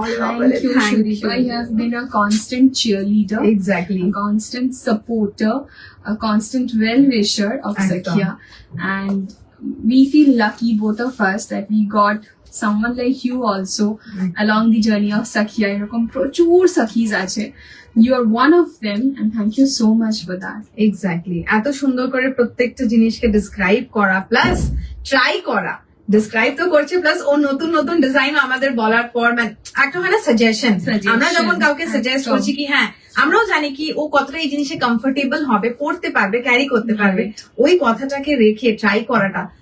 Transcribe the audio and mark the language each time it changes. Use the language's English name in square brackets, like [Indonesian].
[English] thank you Sudipa, you have been a constant cheerleader, exactly, a constant supporter, a constant well-wisher of [Bangla] Ekdom. [English] Sakia, and we feel lucky, both of us, that we got someone like you also along the journey of Sakia. [Bangla] এরকম প্রচুর সাকিজ আছে, [English] you are one of them, and thank you so much for that. [Bangla] Exactly, এত সুন্দর করে প্রত্যেকটা জিনিসকে describe করা plus try করা, ডিসক্রাইব তো করছে প্লাস ও নতুন নতুন ডিজাইন আমাদের বলার পর মানে একটা হয় না সাজেশন, আমরা যখন কাউকে সাজেস্ট করছি কি হ্যাঁ আমরাও জানি কি ও কতটা এই জিনিসে কমফোর্টেবল হবে, পড়তে পারবে, ক্যারি করতে পারবে, ওই কথাটাকে রেখে ট্রাই করাটা